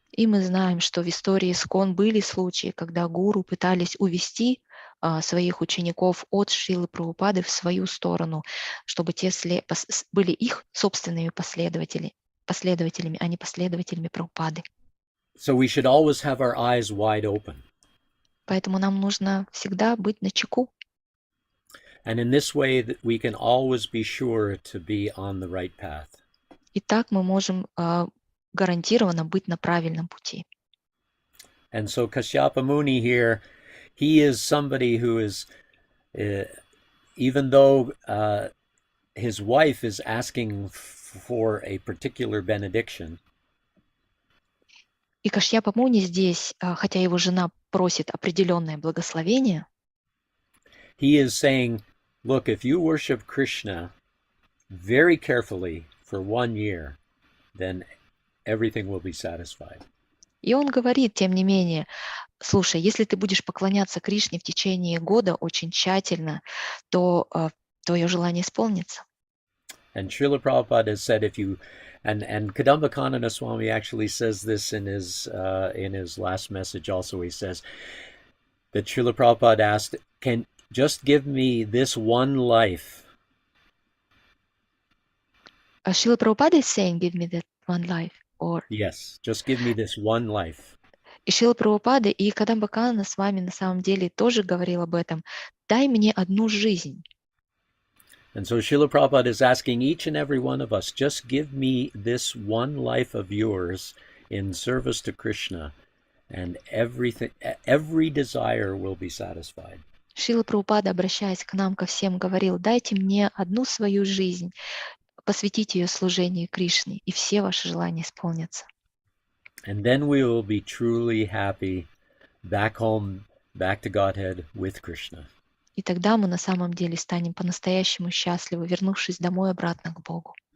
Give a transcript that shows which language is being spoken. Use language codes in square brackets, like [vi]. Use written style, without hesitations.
[ru] И мы знаем, что в истории ИСККОН были случаи, когда гуру пытались увести своих учеников от Шрилы Прабхупады в свою сторону, чтобы те были их собственными последователями, а не последователями Прабхупады. [en] So we should always have our eyes wide open. [ru] Поэтому нам нужно всегда быть начеку. [en] And in this way that we can always be sure to be on the right path. [ru] И так мы можем гарантированно быть на правильном пути. [en] And so Kashyapa Muni here, he is somebody who is, even though his wife is asking for a particular benediction, [ru] И Кашьяпа Муни здесь, хотя его жена просит определенное благословение, [en] he is saying, look, if you worship Krishna very carefully for 1 year, then everything will be satisfied. [ru] и он говорит, тем не менее, слушай, если ты будешь поклоняться Кришне в течение года очень тщательно, то твое желание исполнится. [en] And Srila Prabhupada has said, if you, and Kadamba Kanana Swami actually says this in his last message also, he says that Srila Prabhupada asked, can just give me this one life. Шрила Прабхупада is saying, give me that one life. Or... Yes, just give me this one life. [ru] И Шрила Прабхупада, и Кадамба Канана с вами на самом деле тоже говорил об этом. Дай мне одну жизнь. [en] And so Srila Prabhupada is asking each and every one of us, just give me this one life of yours in service to Krishna, and every desire will be satisfied. [ru] Шрила Прабхупада, обращаясь к нам, ко всем, говорил: дайте мне одну свою жизнь, посвятите ее служению Кришне, и все ваши желания исполнятся. [en] And then we will be truly happy back home, back to Godhead with Krishna. [ru] И тогда мы на самом деле станем по-настоящему счастливы, вернувшись домой обратно к Богу.